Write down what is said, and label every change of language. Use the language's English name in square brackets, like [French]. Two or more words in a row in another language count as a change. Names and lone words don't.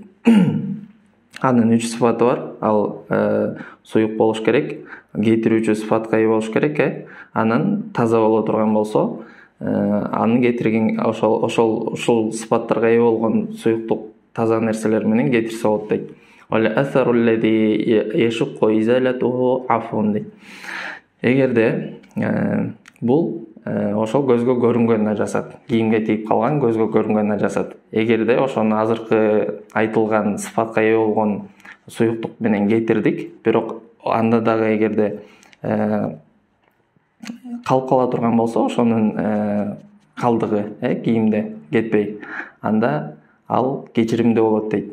[Kyrgyz] Анын 3 сыфаты бар. Ал суюк болуш керек, кетирүүчү сыфатка ээ болуш керек, анан таза боло турган болсо, аны кетирген ошол сыфаттарга ээ болгон суюктук таза нерселер менен кетирсе болот дейт. [Arabic] ولا أثر الذي يشق إزالته عفو дейт. [Kyrgyz] Эгерде бул ошол көзгө көрүнгөн нажасат, кийимге тийип калган көзгө көрүнгөн нажасат. Эгерде ошону азыркы айтылган сыфатка ээ болгон суюктук менен кетирдик, бирок анда дагы эгерде калып кала турган болсо, ошонун калдыгы кийимде кетпей, анда ал кечиримдүү болот дейт.